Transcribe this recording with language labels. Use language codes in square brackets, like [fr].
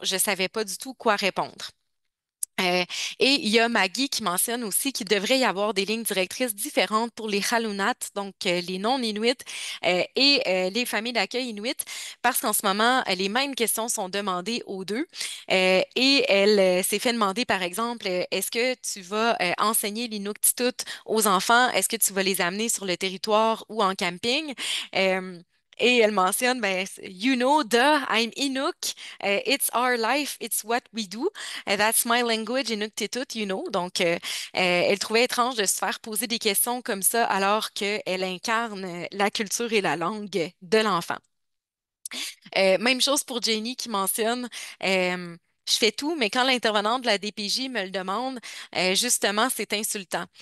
[fr] Je savais pas du tout quoi répondre. Euh, et il y a Maggie qui mentionne aussi qu'il devrait y avoir des lignes directrices différentes pour les Halunat, donc les non-Inuits les familles d'accueil Inuits, parce qu'en ce moment, les mêmes questions sont demandées aux deux. Et elle s'est fait demander, par exemple, est-ce que tu vas enseigner l'Inuktitut aux enfants? Est-ce que tu vas les amener sur le territoire ou en camping? Et elle mentionne, ben, [en] you know, I'm Inuk, it's our life, it's what we do, that's my language, Inuktitut, you know. [fr] Donc, elle trouvait étrange de se faire poser des questions comme ça alors qu'elle incarne la culture et la langue de l'enfant. Même chose pour Jenny qui mentionne, euh, je fais tout, mais quand l'intervenante de la DPJ me le demande, justement, c'est insultant.